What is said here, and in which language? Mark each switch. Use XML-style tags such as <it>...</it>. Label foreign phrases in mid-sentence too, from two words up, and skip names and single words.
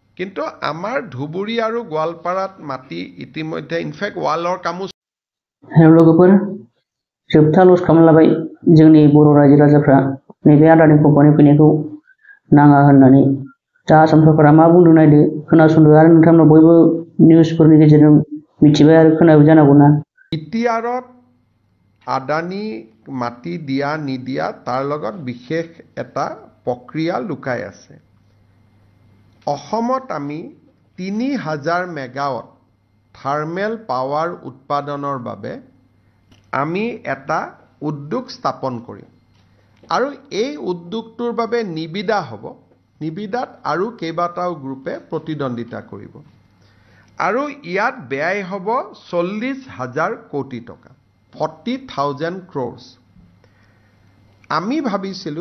<as>কিন্তু আমাৰ ধুবুৰী আৰু গোৱালপাৰাত মাটি ইতিমধ্যে ইনফেক্ট वालर कामो</as> <brx>लोगोफोर जोबथा लस खालामलाबाय जोंनि बर' रायजो राजाफ्रा नैबे आदानि कम्पानि फैनायखौ नाङा होननानै दा आसाम सरकारा मा बुंदों नायदो खोनासंदो आरो नोंथांमोना बयबो निउसफोरनि गेजेरजों मिथिबाय आरो खोनाबाय जानांगौना</brx> <as>इतिआरत আদানী মাটি দিয়া নিদিয়া তাৰ লগত বিশেষ এটা প্ৰক্ৰিয়া লুকাই আছে অসমত আমি 3000 মেগাৱাট থাৰ্মেল পাৱাৰ উৎপাদনৰ বাবে আমি এটা উদ্যোগ স্থাপন কৰিম আৰু এই উদ্যোগটোৰ বাবে নিবিদা হ'ব নিবিদাত আৰু কেইবাটাও গ্ৰুপে প্ৰতিদ্বন্দিতা কৰিব আৰু ইয়াত ব্যয় হ'ব 40000 কোটি টকা 40,000 crores আমি ভাবিছিলো</as>